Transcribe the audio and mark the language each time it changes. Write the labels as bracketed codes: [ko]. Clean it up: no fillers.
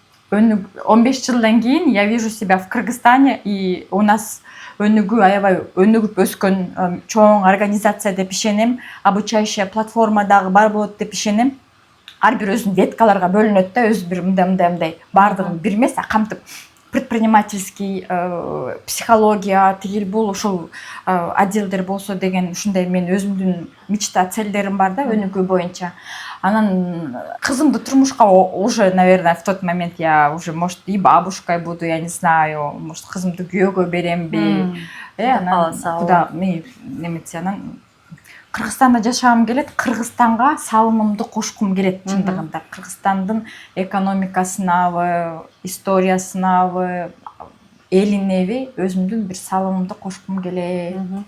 [ky] 15 жылдан кийин [ru] я вижу себя в Кыргызстане, и у нас [ky] өнүгүү аябай өнүгүп өскөн чоң организация деп ишенем, [ru] обучающая платформа [ky] дагы бар болот деп ишенем. Ар бир өзүнүн веткаларга бөлүнөт да, өзү бир мындай баардыгын бир эмес, камтып предпринимательский психология тигил бул ушул отделдер болсо деген ушундай мен өзүмдүн мечта целдерим бар да өнүгүү боюнча. Анан кызымды турмушка [ru] уже, наверное, в тот момент я уже, может, и бабушкой буду, я не знаю, может, [ky] кызымды күйөөгө беремби. Анан куда неметсе анан Кыргызстанда жашагым келет, Кыргызстанга салымымды кошкум келет чындыгында. Кыргызстандын экономикасынабы, историясынабы, элинеби өзүмдүн бир салымымды кошкум келет.